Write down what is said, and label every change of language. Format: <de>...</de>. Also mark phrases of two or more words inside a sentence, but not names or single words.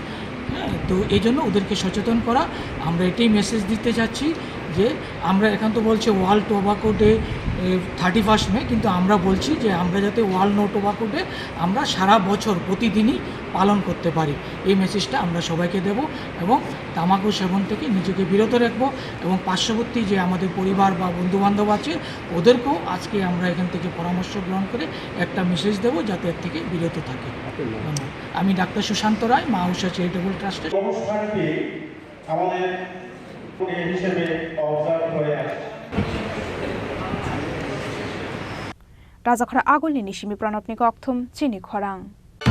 <bn>তো এই জন্য ওদেরকে সচেতন করা, আমরা এটাই মেসেজ দিতে চাচ্ছি যে আমরা এখন তো বলছে ওয়ার্ল্ড টোবাকো ডে 31 মে, কিন্তু আমরা বলছি যে আমরা যাতে ওয়ার্ল্ড নো টোবাকো ডে আমরা সারা বছর প্রতিদিনই পালন করতে পারি, এই মেসেজটা আমরা সবাইকে দেব এবং তামাকু সেবন থেকে নিজেকে বিরত রাখবো এবং পার্শ্ববর্তী যে আমাদের পরিবার বা বন্ধুবান্ধব আছে ওদেরকেও আজকে আমরা এখান থেকে পরামর্শ গ্রহণ করে একটা মেসেজ দেব যাতে এর থেকে বিরত থাকে। ধন্যবাদ। আমি ডাক্তার সুশান্ত রায়, মা উষা চ্যারিটেবল ট্রাস্টের। অনুষ্ঠানটি আমাদের হিসেবে অবজার্ভ হয়ে আসছে।</bn> <trp>Raja khara agul ni nishimi pranop ni kokthum chini khorang.</trp>